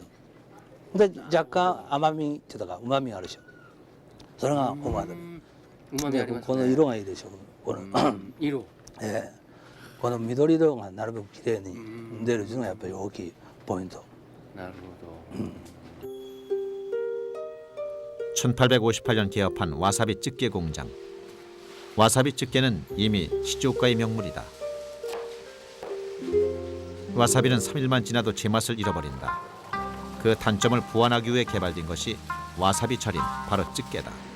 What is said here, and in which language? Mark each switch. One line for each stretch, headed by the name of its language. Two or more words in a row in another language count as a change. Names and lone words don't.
Japanese: で若干甘みっていうかうまみがあるでしょ。それがおわさび。うまみありますね。この色がいいでしょ。この色。この緑色がなるべくきれいに出るっていうのがやっぱり大きいポイント。なるほど。
Korean: 1858년 개업한 와사비 찌개 공장. 와사비 찌개는 이미 시즈오카의 명물이다. 와사비는 3일만 지나도 제맛을 잃어버린다. 그 단점을 보완하기 위해 개발된 것이 와사비 절임, 바로 찌개다.